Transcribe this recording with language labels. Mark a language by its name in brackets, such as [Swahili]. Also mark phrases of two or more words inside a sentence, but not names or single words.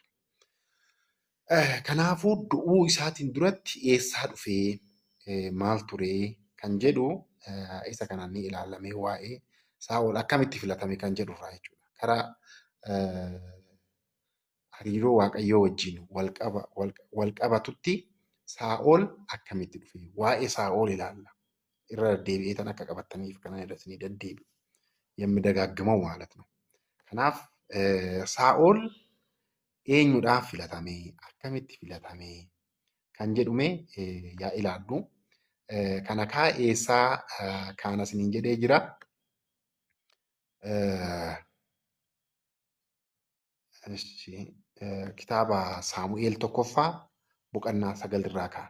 [Oromo] Kanaafuu du'uu isaatiin duratti eessaa dhufee maal turee kan jedhu isa kanaan ni ilaalamee waa'ee Saa'ol akkamitti filatame kan jedhurraa jechuudha. Karaa hariiroo Waaqayyoo wajjin wal qabatutti Saa'ol akkamitti dhufe waa'ee Saa'ol ilaalla. Irra deddeebi'eetan akka qabattaniif kana irratti ni deddeebi'u. [Amharic] የሚደጋግመው ማለት ነው። [Oromo] kanaaf Saa'ol eenyudhaaf filatame akkamitti filatame kan jedhume yaa ilaallu. Kana kaa eessaa kaan isiniin jedhee jira. Kitaaba Saamu'eel tokkoffaa boqonnaa 9 irraa kaan.